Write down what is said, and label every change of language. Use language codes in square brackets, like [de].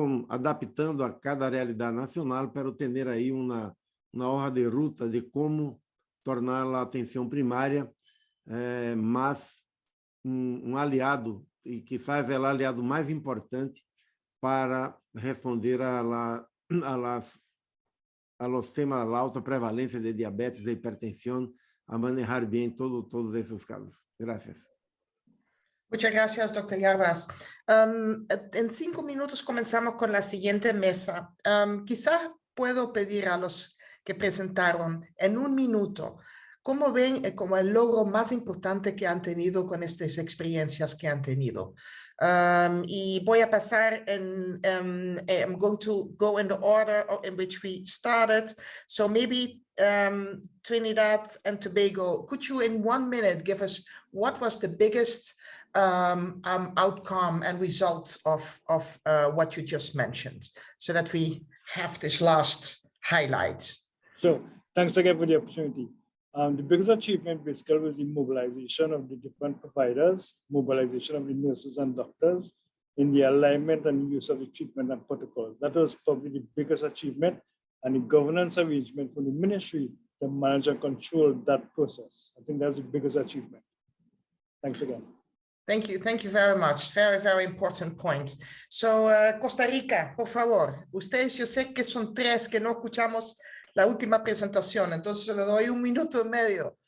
[pt] adaptando a cada realidade nacional para ter aí uma [es] hoja de ruta [pt] de como tornar a atenção primária mais aliado, e [es] quizás [pt] é o aliado mais importante para responder [es] a los temas [pt] da alta prevalência de diabetes e hipertensão, a manejar bem todos esses casos. [es] Gracias. Muchas gracias, doctor Yarbas. En 5 minutos comenzamos con la siguiente mesa. Quizás puedo pedir a los que presentaron en 1 minuto, ¿cómo ven como el logro más importante que han tenido con estas experiencias que han tenido? Y voy a pasar [en] I'm going to go in the order in which we started. So maybe Trinidad and Tobago, could you in 1 minute give us what was the biggest outcome and result of what you just mentioned, so that we have this last highlight? So thanks again for the opportunity. The biggest achievement basically was the mobilization of the different providers, mobilization of the nurses and doctors in the alignment and use of the treatment and protocols. That was probably the biggest achievement, and the governance arrangement from the ministry to manage and control that process. I think that's the biggest achievement. Thanks again. Thank you very much. Very, very important point. [es] So, Costa Rica, por favor. Ustedes, yo sé que son 3 que no escuchamos la última presentación, entonces le doy 1 minuto y medio.